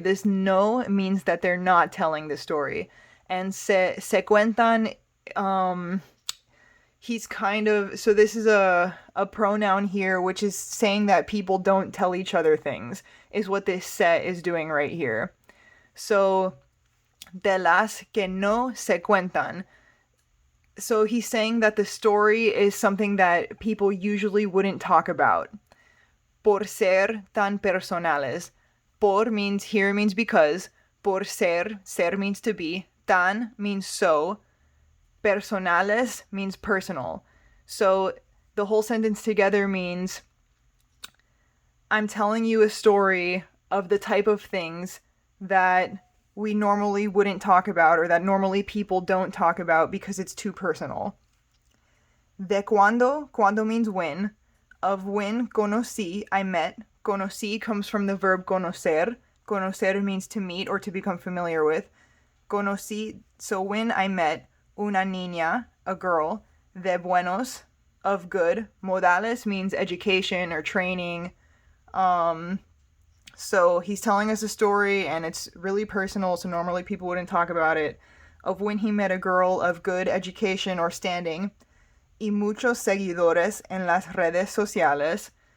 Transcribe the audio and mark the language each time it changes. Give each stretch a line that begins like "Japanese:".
English: This no means that they're not telling the story. And se cuentan, he's kind of, so this is a pronoun here, which is saying that people don't tell each other things, is what this se is doing right here.
Spanish: So, de las que no se cuentan.
English: So he's saying that the story is something that people usually wouldn't talk about.
Spanish: Por ser tan personales. Por means here means because.
English: Por ser means to be. Tan means so. Personales means personal. So the whole sentence together means I'm telling you a story of the type of things that we normally wouldn't talk about, or that normally people don't talk about because it's too personal. De cuando means when. Of when conocí, I met. Conocí comes from the verb conocer. Conocer means to meet or to become familiar with. Conocí, so when I met una niña, a girl. De buenos, of good. Modales means education or training. So he's telling us a story, and it's really personal, so normally people wouldn't talk about it. Of when he met a girl of good education or standing.
Spanish: Y muchos seguidores en las redes sociales.